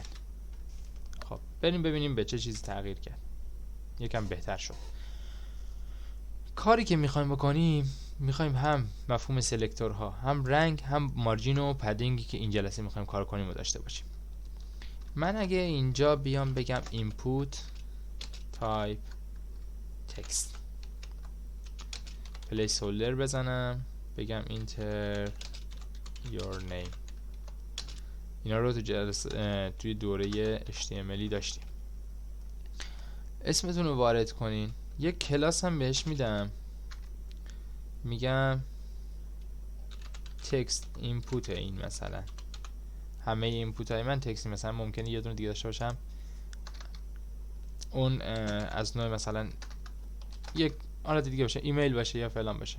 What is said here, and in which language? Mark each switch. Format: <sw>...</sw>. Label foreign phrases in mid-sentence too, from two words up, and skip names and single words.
<fa>خب بریم ببینیم به چه چیزی تغییر کرد. یکم بهتر شد. کاری که میخوایم بکنیم، میخوایم هم مفهوم سلکتورها، هم رنگ، هم مارجین و پدینگی که این جلسه میخوایم کار کنیم و داشته باشیم. من اگه اینجا بیام بگم</fa> <en>input type text، place holder</en> <fa>بزنم، بگم</fa> <en>enter your name،</en> <fa>اینا رو تو جلسه توی دوره HTML داشتیم. اسمتون رو وارد کنین. یک کلاس هم بهش میدم، میگم</fa> <en>text input.</en> <fa>این مثلا همه اینپوت های من تکستی، مثلا ممکنه یه دونه دیگه داشته باشم اون از نوع مثلا یک حالت دیگه باشه، ایمیل باشه یا فلان باشه.</fa>